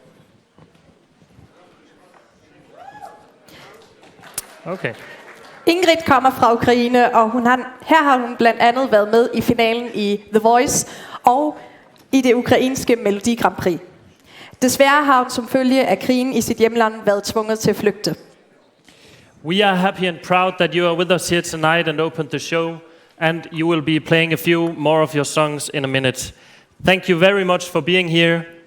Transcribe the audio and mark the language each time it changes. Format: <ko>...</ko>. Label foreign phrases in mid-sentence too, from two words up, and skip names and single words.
<da>Okay. Ingret kommer fra Ukraine, og her har hun blandt andet været med i finalen i The Voice og i det ukrainske Melodi Grand Prix. Desværre har hun som følge af krigen i sit hjemland været tvunget til at flygte.</da> <en>We are happy and proud that you are with us here tonight and opened the show, and you will be playing a few more of your songs in a minute. Thank you very much for being here.</en>